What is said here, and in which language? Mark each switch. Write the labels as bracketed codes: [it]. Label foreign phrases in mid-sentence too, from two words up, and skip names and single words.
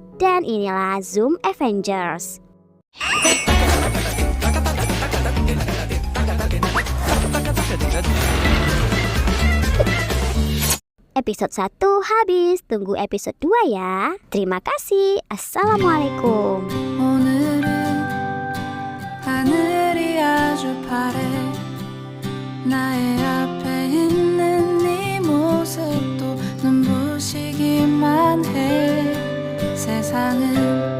[id] Dan inilah Zoom Avengers. Episode 1 habis, tunggu episode 2 ya. Terima kasih. Assalamualaikum. [ko] 오늘은 하늘이 아주 파래 나의 앞에 있는 네 모습도 눈부시기만 해 세상은